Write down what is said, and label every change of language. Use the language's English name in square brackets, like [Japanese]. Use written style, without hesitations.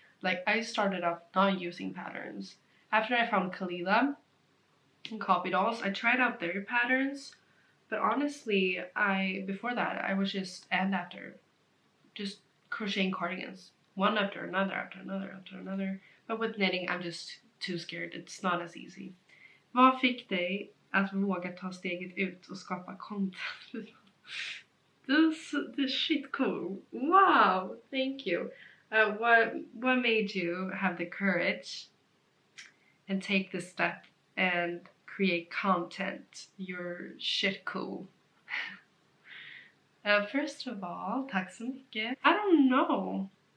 [English] Like, I started off not using patterns. After I found Kalila and Copy Dolls, I tried out their patterns, but honestly, before that I was just just crocheting cardigans, one after another, after another, after another. But with knitting, I'm just too scared. It's not as easy. [Swedish] Vad fick dig att våga ta steget ut och skapa content? [English] This shit cool. Wow, thank you. What made you have the courage and take the step and create content? You're shit cool. First of all, [Swedish] tack så mycket. [English] I don't know.